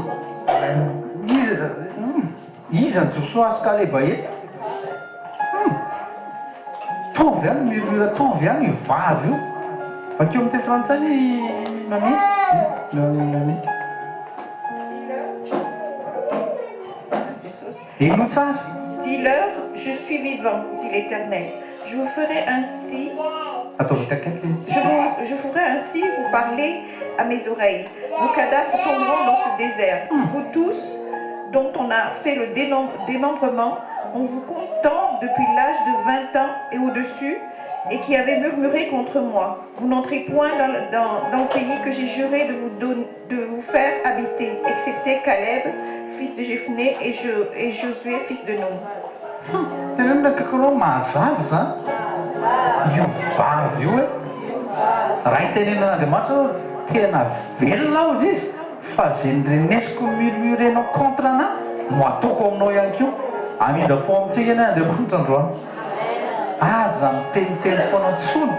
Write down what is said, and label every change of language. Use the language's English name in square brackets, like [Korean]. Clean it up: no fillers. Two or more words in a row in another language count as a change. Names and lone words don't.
[Malagasy] Iza ny Josoasa Kaleba eto? Tovy ihany murmure tovy ihany io vavy io. Bakeo amin'ny teny frantsay mamie. Eno tsara. [French] Dis-leur, je suis vivant, dit l'Éternel. Je vous ferai ainsi. Je ferai ainsi vous parler à mes oreilles. Vos cadavres tomberont dans ce désert. Vous tous, dont on a fait le démembrement, en vous comptant depuis l'âge de 20 ans et au-dessus, et qui avez murmuré contre moi. Vous n'entrez point dans le pays que j'ai juré de vous faire habiter, excepté Caleb, fils de Jephuné, et Josué, fils de Nun. [Malagasy] Tenenina kakanao mazava zany. Io vavy io hoe raha itenenan'Andriamanitra hoe tena velona aho izy fa zay nyrenesiko murmurenao contre anahy no ataoko aminao ihany koa. Amindra fo amintsika ny Andriamanitra androany. Aza miteniteny foana tsony.